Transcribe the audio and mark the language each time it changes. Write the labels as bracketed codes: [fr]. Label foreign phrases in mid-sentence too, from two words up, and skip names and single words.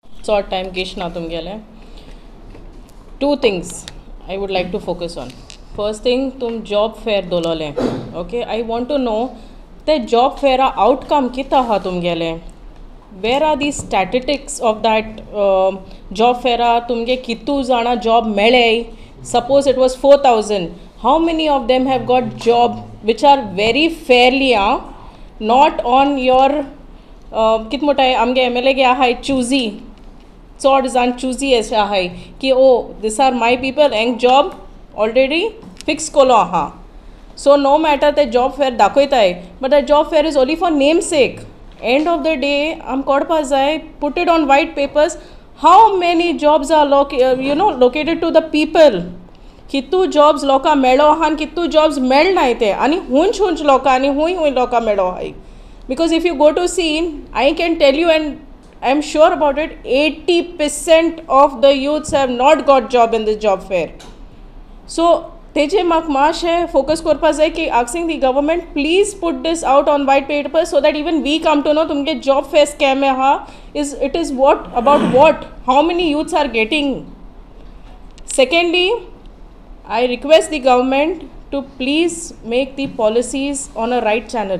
[kok] चड टायम घेश ना तुमगेले. [en] 2 things I would like to focus on. First thing, [kok] तुम जॉब फेअर दवरलें. ओके, [en] I want to know [kok] ते जॉब फेअरा आउटकम कितें आहा तुमगेले. [en] Where are the statistics of that job [kok] फेअरा तुमगे कितू जाणां जॉब मेळे. [en] Suppose it was 4,000. How many of them have got job which are very fairly not on your [kok] कित म्हणटाय आमगे MLA गे आहाय चुजी. चड जाण चुजी अशें आहाय की [en] oh this are my people [kok] हेंक [en] job already fix [kok] केलो आहा. [en] so no matter ते job fair दाखयताय but the job fair is only for name sake. end of the day [kok] आम कोडपा जाय [en] put it on white papers how many jobs are located to the people. [kok] कितू जॉब्स लोकां मेळ्ळो आहा आनी कितू जॉब्स मेळनाय ते आनी हुंच लोकां आनी हुंय लोकां मेळ्ळो आहाय. [en] Because if you go to see, I can tell you and I am sure about it, 80% of the youths have not got job in this job fair. So, [kok] तेजे म्हाक मातशें focus करपा जाय की [en] asking the government please put this out on white paper so that even we come to know [kok] तुमगे job fair scam आहा [en] it is what how many youths are getting. Secondly, I request the government to please make the policies on a right channel.